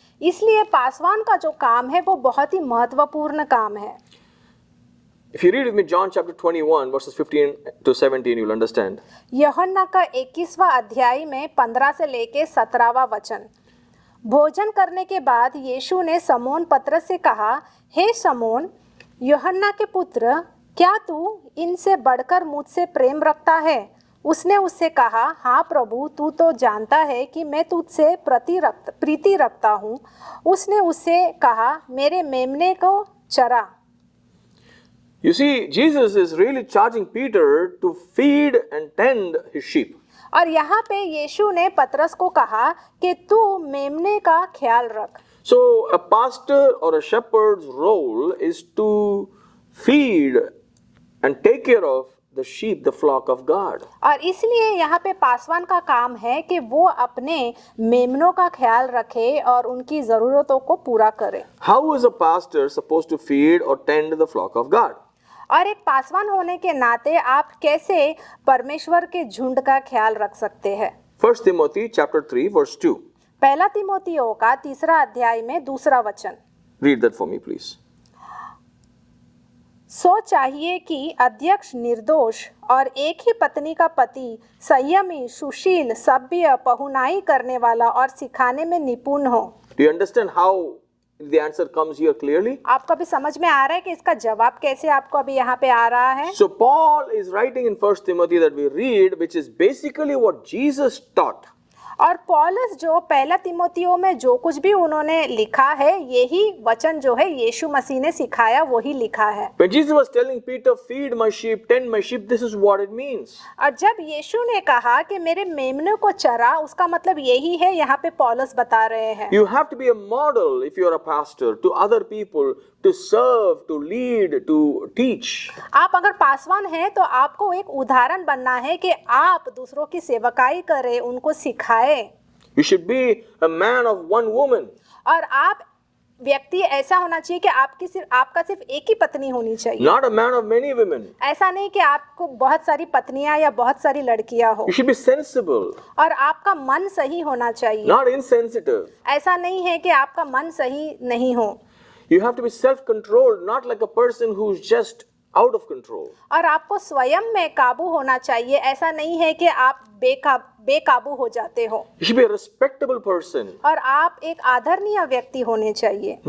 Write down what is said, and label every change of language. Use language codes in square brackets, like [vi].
[hi] इसलिए पासवान का जो काम है वो बहुत ही महत्वपूर्ण काम है। [en] If you read with me John chapter 21 verses 15 to 17, you'll understand. [hi] यूहन्ना का 21वां अध्याय में 15 से लेके 17वां वचन। भोजन करने के बाद यीशु ने समौन पतरस से कहा, हे समौन, यूहन्ना के पुत्र, क्या तू इनसे बढ़कर मुझसे प्रेम रखता है? उसने उससे कहा, हाँ प्रभु, तू तो जानता है कि मैं तुझसे प्रीति रखता हूँ। उसने उससे कहा, मेरे मेमने को चरा। [en] You see, Jesus is really charging Peter to feed and tend his sheep. [hi] और यहाँ पे यीशु ने पतरस को कहा कि तू मेमने का ख्याल रख। [en] So a pastor or a shepherd's role is to feed and take care of the sheep, the flock of God. [hi] और इसलिए यहाँ पे पासवान का काम है कि वो अपने मेमनों का ख्याल रखे और उनकी ज़रूरतों को पूरा करे। [en] How is a pastor supposed to feed or tend the flock of God? [hi] और एक पासवान होने के नाते आप कैसे परमेश्वर के झुंड का ख्याल रख सकते हैं? [en] 1 Timothy chapter 3 verse 2. [hi] पहला तिमोथियों का 3 अध्याय में 2 वचन। [en] Read that for me, please. [hi] सो चाहिए कि अध्यक्ष निर्दोष और एक ही पत्नी का पति संयमी, सुशील, सभ्य, पहुनाई करने वाला और सिखाने में निपुण हो। [en] Do you understand how the answer comes here clearly? [hi] आपको अभी समझ में आ रहा है कि इसका जवाब कैसे आपको अभी यहाँ पे आ रहा है? [en] So Paul is writing in 1 Timothy that we read, which is basically what Jesus taught. [hi] और पौलुस जो पहला तिमोथियो में जो कुछ भी उन्होंने लिखा है, यही वचन जो है यीशु मसीह ने सिखाया वही लिखा है। [en] When Jesus was telling Peter, feed my sheep, tend my sheep, this is what it means. [hi] और जब यीशु ने कहा कि मेरे मेमनों को चरा, उसका मतलब यही है, यहाँ पे पौलुस बता रहे हैं। [en] You have to be a model if you are a pastor to other people, to serve, to lead, to teach. [hi] आप अगर पासवान हैं तो आपको एक उदाहरण बनना है कि आप दूसरों की सेवकाई करें, उनको सिखाएं। [en] You should be a man of one woman. [hi] और आप व्यक्ति ऐसा होना चाहिए कि आपका सिर्फ एक ही पत्नी होनी चाहिए। [en] Not a man of many women. [hi] ऐसा नहीं कि आपको बहुत सारी पत्नियां या बहुत सारी लड़कियां हो। [en] You should be sensible, [hi] और आपका मन सही होना चाहिए। [en] not insensitive. [hi] ऐसा नहीं है कि आपका मन सही नहीं हो। [en] You have to be self-controlled, not like a person who's just out of control. [hi] और आपको स्वयं में काबू होना चाहिए। ऐसा नहीं है कि आप बेकाबू हो जाते हो। [en] You should be a respectable person, [hi] और आप एक आदरणीय व्यक्ति होने चाहिए।